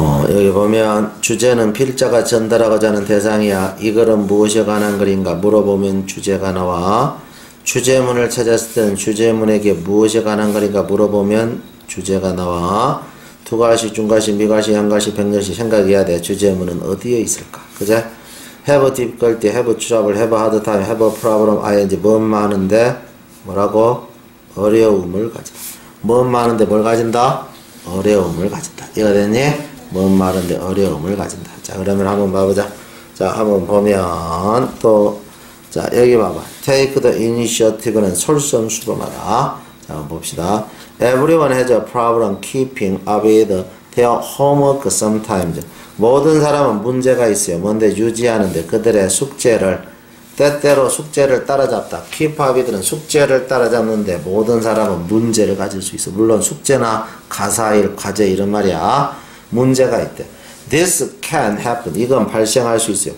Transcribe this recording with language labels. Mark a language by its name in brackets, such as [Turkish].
[Korean] 여기 보면 주제는 필자가 전달하고자 하는 대상이야. 이 글은 무엇에 관한 글인가 물어보면 주제가 나와. 주제문을 찾았을 때는 주제문에게 무엇에 관한 글인가 물어보면 주제가 나와. 두가시, 중가시, 미가시, 현가시, 백렬시 생각해야 돼. 주제문은 어디에 있을까? 그제? [English] have difficulty, have trouble, have hard time, have a problem, ing [Korean] 뭔 많은데 뭐라고? 어려움을 가진다. 뭔 많은데 뭘 가진다? 어려움을 가진다. 이해가 됐니? 뭔 말인데 어려움을 가진다. 자, 그러면 한번 봐보자. 자, 한번 보면 또 자, 여기 봐봐. [English] take the initiative [Korean] 는 솔선수범하다. 자, 봅시다. [English] Everyone has a problem keeping up with their homework sometimes. [Korean] 모든 사람은 문제가 있어요. 뭔데 유지하는데 그들의 숙제를 때때로 숙제를 따라잡다. keep up이들은 숙제를 따라잡는데 모든 사람은 문제를 가질 수 있어. 물론 숙제나 가사일, 과제 이런 말이야. 문제가 있대. [English] This can happen. [Korean] 이건 발생할 수 있어요.